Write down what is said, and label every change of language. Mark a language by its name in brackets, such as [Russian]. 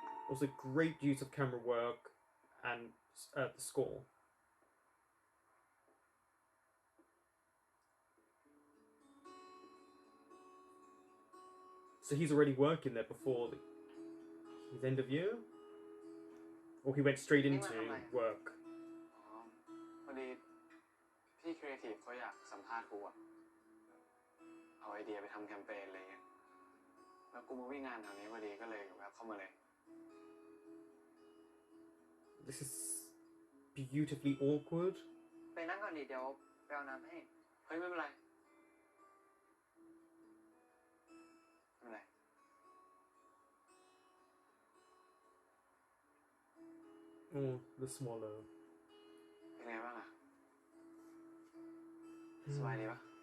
[English] Also, great use of camera work and the score. So he's already working there before his end of year? Or he went straight into work? [Thai] อ๋อพอดีพี่ครีเอทีฟเขาอยากสัมภาษณ์กูอะเอาไอเดียไปทำแคมเปญอะไรเงี้ย แล้วกูมาวิ่งงานแถวนี้พอดีก็เลยแวะเข้ามาเลย [English] This is beautifully awkward. [Thai] ไปนั่งก่อนดิเดี๋ยวไปเอาน้ำให้ เฮ้ยไม่เป็นไร ไม่เป็นไร [English] Oh, the swallow. [Thai] เป็นไงบ้างอะสบายดีปะ